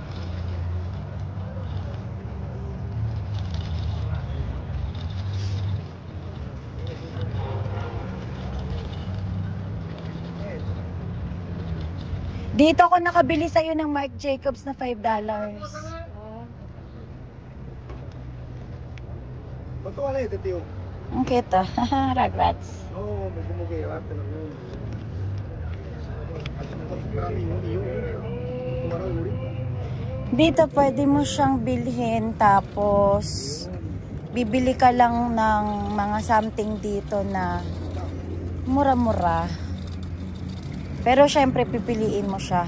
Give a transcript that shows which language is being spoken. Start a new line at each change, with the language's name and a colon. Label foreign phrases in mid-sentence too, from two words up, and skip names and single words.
Filipino: Dito ako nakabili sa'yo ng Marc Jacobs na $5.
Spanish: Quanto vale este, tío?
Filipino: Ang cute ah. Ragrats.
Spanish: No, me como que llevártelo.
Filipino: Dito pwede mo siyang bilhin tapos bibili ka lang ng mga something dito na mura-mura. Pero syempre pipiliin mo siya.